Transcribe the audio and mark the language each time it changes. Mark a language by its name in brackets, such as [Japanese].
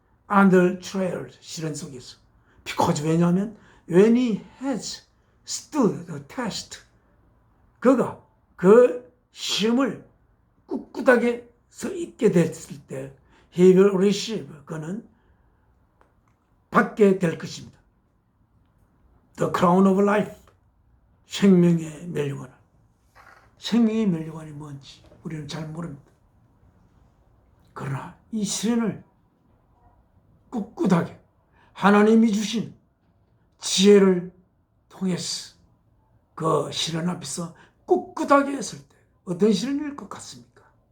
[English] under trials [Korean] 시련 속에서. [English] because [Korean] 왜냐하면 [English] when he has stood the test [Korean] 그가 그 시험을 꿋꿋하게 서 있게 됐을 때 [English] he will receive [Korean] 그는 받게 될 것입니다. [English] The crown of life [Korean] 생명의 면류관. 생명의 면류관이 뭔지 우리는 잘 모릅니다. 그러나 이 시련을 꿋꿋하게 하나님이 주신 지혜를 통해서 그 시련 앞에서 꿋꿋하게 했을 때 어떤 시련일 것 같습니까?